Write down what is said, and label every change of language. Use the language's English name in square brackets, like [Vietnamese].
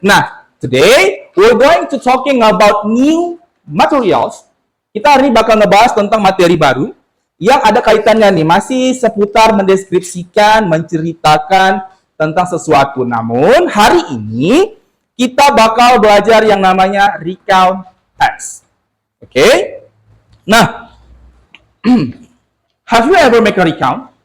[English] Nah, today we're going to talking about new materials. [Indonesian] Kita hari ini bakal ngebahas tentang materi baru yang ada kaitannya nih, masih seputar mendeskripsikan, menceritakan tentang sesuatu. Namun, hari ini kita bakal belajar yang namanya recount text. Oke? [English] Nah, have you ever make a recount?